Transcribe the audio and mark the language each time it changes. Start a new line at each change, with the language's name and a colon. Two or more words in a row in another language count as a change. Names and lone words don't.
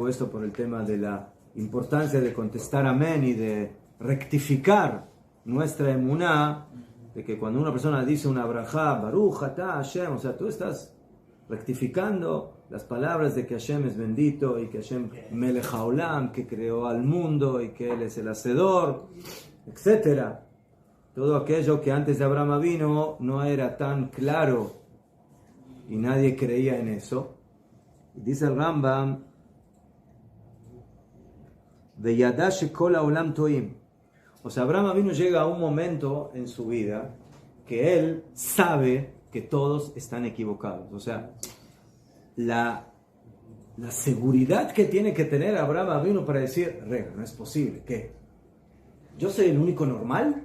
Spanish: esto por el tema de la importancia de contestar amén y de rectificar nuestra emuná, de que cuando una persona dice una brajá,
Hebrew: ברוך אתה השם,
Spanish: o sea, tú estás rectificando las palabras de que Hashem es bendito y que
Hebrew: השם מלך העולם,
Spanish: que creó al mundo y que Él es el hacedor, etc. Todo aquello que antes de Abraham vino no era tan claro y nadie creía en eso. Y dice el Rambam,
Hebrew: וידע שכל העולם טועים.
Spanish: O sea, Abraham vino llega a un momento en su vida que él sabe que todos están equivocados. O sea, la seguridad que tiene que tener Abraham vino para decir, rega, no es posible, ¿qué? ¿Yo soy el único normal?